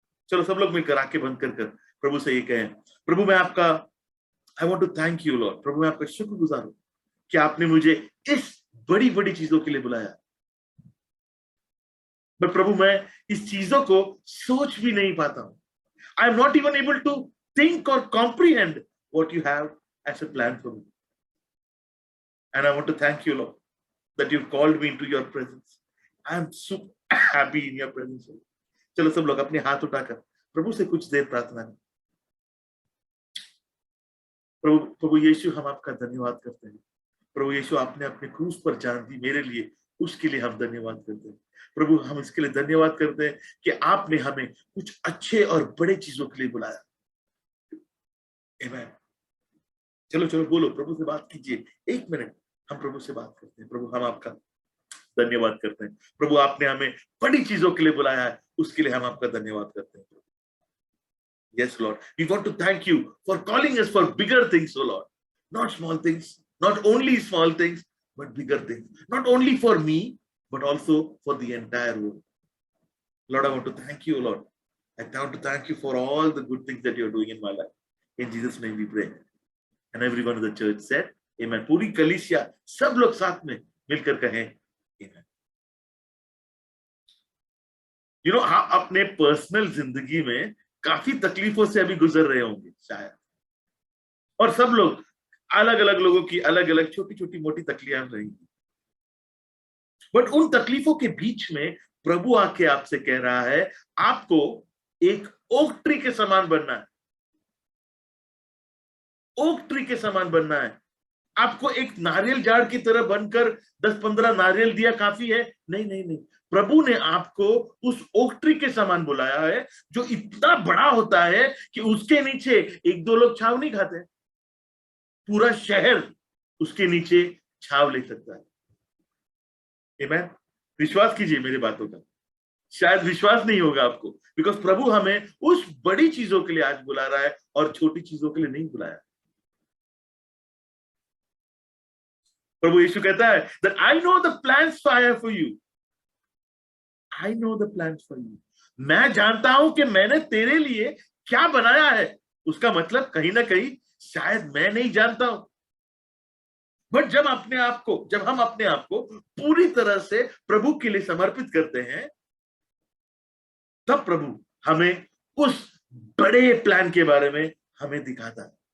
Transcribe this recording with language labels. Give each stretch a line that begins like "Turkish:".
Hindi: चलो सब लोग मिलकर आंखें बंद कर प्रभु से ये कहें, प्रभु मैं आपका,
English: I want to thank you lord.
Hindi: प्रभु मैं आपका शुक्रगुजार हूं कि आपने मुझे इस बड़ी बड़ी चीजों के लिए बुलाया। पर प्रभु मैं इस चीजों को सोच भी नहीं पाता हूं।
English: I am not even able to think or comprehend what you have as a plan for me. And I want to thank you, Lord, that you've called me into your presence. I am so happy in your presence.
Hindi: चलो सब लोग अपने हाथ उठाकर प्रभु से कुछ देर प्रार्थना करें। प्रभु यीशु हम आपका धन्यवाद करते हैं। प्रभु यीशु आपने अपने क्रूस पर जान दी मेरे लिए, उसके लिए हम धन्यवाद करते हैं। प्रभु हम इसके लिए धन्यवाद करते हैं कि आपने हमें कुछ अच्छे और बड़े चीजों के लिए बुलाया। आमीन। चलो चलो बोलो, प्रभु से बात कीजिए। 1 मिनट हम प्रभु से बात करते हैं। प्रभु हम आपका धन्यवाद करते हैं। प्रभु आपने हमें बड़ी चीजों के लिए बुलाया है, उसके लिए हम आपका धन्यवाद करते हैं।
English: Yes, Lord. We want to thank you for calling us for bigger things, oh Lord. Not small things, not only small things, but bigger things. Not only for me, but also for the entire world. Lord, I want to thank you, Lord. I want to thank you for all the good things that you're doing in my life. In Jesus' name we pray. And everyone of the church said, Amen.
Hindi: पूरी कलीसिया सब लोग साथ में मिलकर कहें, Amen.
English: You know,
Hindi: आप अपने पर्सनल जिंदगी में काफी तकलीफों से अभी गुजर रहे होंगे शायद, और सब लोग अलग अलग लोगों की अलग अलग छोटी छोटी मोटी तकलीफें रहेंगी। बट उन तकलीफों के बीच में प्रभु आके आपसे कह रहा है, आपको एक ओक ट्री के समान बनना है। ओक ट्री के समान बनना है। आपको एक नारियल झाड़ की तरह बनकर 10-15 नारियल दिया काफी है? नहीं नहीं नहीं। प्रभु ने आपको उस ओक ट्री के समान बुलाया है जो इतना बड़ा होता है कि उसके नीचे 1-2 लोग छाव नहीं खाते, पूरा शहर उसके नीचे छाव ले सकता है। आमीन। विश्वास कीजिए मेरी बातों का। शायद विश्वास नहीं होगा आपको, बिकॉज प्रभु हमें उस बड़ी चीजों के लिए आज बुला रहा है और छोटी चीजों के लिए नहीं बुलाया। प्रभु यीशु कहता है
English: that I know the plans I have for you. I know the plans for you.
Hindi: मैं जानता हूं कि मैंने तेरे लिए क्या बनाया है। उसका मतलब कहीं ना कहीं शायद मैं नहीं जानता हूं, बट जब हम अपने आप को पूरी तरह से प्रभु के लिए समर्पित करते हैं, तब प्रभु हमें उस बड़े प्लान के बारे में हमें दिखाता है।